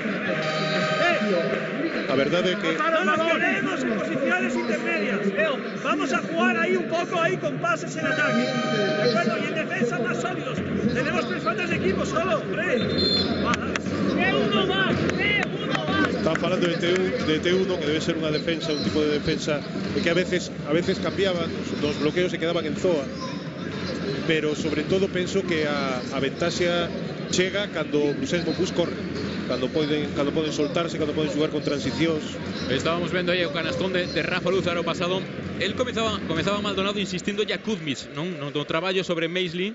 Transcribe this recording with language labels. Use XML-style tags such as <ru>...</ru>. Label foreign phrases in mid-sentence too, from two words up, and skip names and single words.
<gl>A verdade é que</gl> <es>No nos quedemos en posiciones intermedias. Vamos a jugar ahí un poco ahí con pases en ataque. ¿De acuerdo? Y en defensa más sólidos. Tenemos 3 faltas de equipo solo, hombre. Uno más.</es> <gl>están falando de T1, que debe ser unha defensa, un tipo de defensa que a veces cambiaban os bloqueos e quedaban en zoa, pero sobre todo penso que a ventaxa chega cando Bruxelles Monbus corre, cando poden soltarse, cando poden xogar con transicións.</gl> <es>Estábamos viendo</es> <gl>aí o canastón de Rafa Luz ano pasado. El comezaba Maldonado insistindo ya Kuzmic no traballo sobre Maisley.</gl>